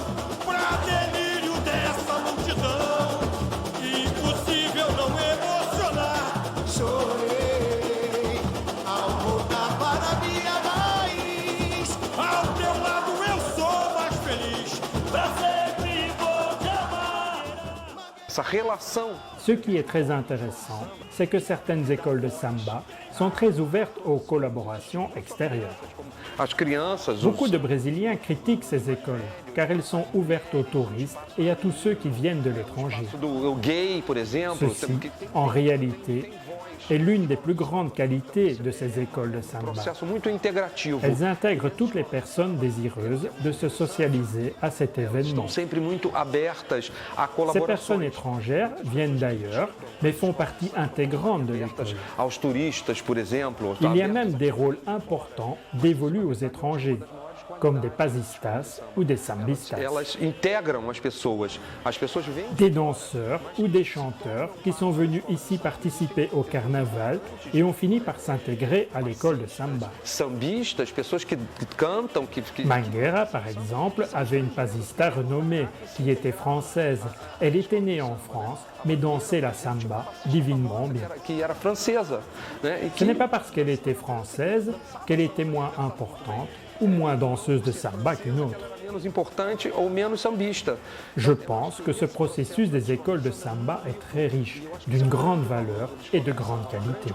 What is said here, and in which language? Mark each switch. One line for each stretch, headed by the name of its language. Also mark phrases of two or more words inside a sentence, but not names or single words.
Portuguese: Pra delírio dessa multidão, impossível não emocionar. Chorei ao voltar para minha raiz. Ao teu lado eu sou mais feliz. Pra sempre vou te amar. Essa relação.
French: Ce qui est très intéressant, c'est que certaines écoles de samba sont très ouvertes aux collaborations extérieures.
Portuguese: As crianças,
French: Beaucoup de Brésiliens critiquent ces écoles, car elles sont ouvertes aux touristes et à tous ceux qui viennent de l'étranger.
Portuguese: o gay, por exemplo,
French: Ceci, en réalité, est l'une des plus grandes qualités de ces écoles de samba.
Portuguese: processo muito integrativo.
French: Elles intègrent toutes les personnes désireuses de se socialiser à cet événement.
Portuguese: Sempre muito abertas à
French: Ces personnes
Portuguese: colaborações
French: étrangères viennent d'ailleurs, mais font partie intégrante de l'école.
Portuguese: aos turistas, por exemplo.
French: Il y a même des rôles importants dévolus aux étrangers, comme des pasistas ou des sambistas,
Portuguese: Elas integram as pessoas. As pessoas vêm
French: des danseurs ou des chanteurs qui sont venus ici participer au carnaval et ont fini par s'intégrer à l'école de samba.
Portuguese: sambistas, pessoas que cantam, que
French: Mangueira, par exemple, avait une pasista renommée qui était française. Elle était née en France, mais dansait la samba divinement bien.
Portuguese: era francesa, né? E
French: Ce n'est pas parce qu'elle était française qu'elle était moins importante ou moins danseuse de samba qu'une autre.
Portuguese: menos importante ou menos sambista.
French: Je pense que ce processus des écoles de samba est très riche, d'une grande valeur et de grande qualité.